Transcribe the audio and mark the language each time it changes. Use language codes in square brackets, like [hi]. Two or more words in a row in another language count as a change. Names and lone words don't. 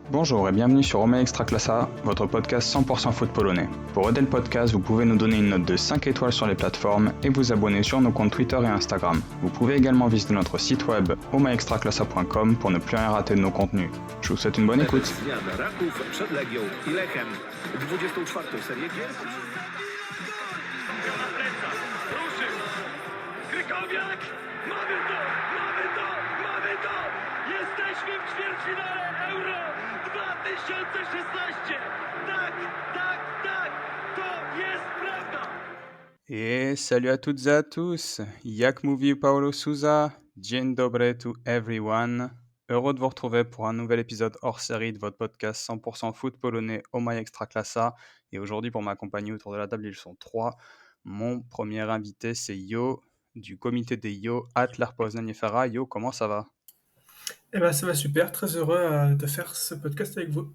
[fr] Bonjour et bienvenue sur Roma Extraclassa, votre podcast 100% foot polonais. Pour aider le podcast, vous pouvez nous donner une note de 5 étoiles sur les plateformes et vous abonner sur nos comptes Twitter et Instagram. Vous pouvez également visiter notre site web romaextraclassa.com pour ne plus rien rater de nos contenus. Je vous souhaite une bonne écoute. [pl] Zmiana Raków przed Legią i Lechem. 24. serię gier. Na plecach, ruszył, Krykowiak, mamy to, jesteśmy w ćwierćfinale Euro 2016, tak, to jest prawda. [fr] Et salut à toutes et à tous, [pl] jak mówi Paulo Souza, dzień dobry [en] to everyone. [fr] Heureux de vous retrouver pour un nouvel épisode hors série de votre podcast 100% foot polonais Oh My Extraclassa. Et aujourd'hui, pour m'accompagner autour de la table, ils sont trois. Mon premier invité, c'est Yo, du comité des Yo, Atler Poznań FRA. Yo, comment ça va? Eh ben, ça va super, très heureux de faire ce podcast avec vous.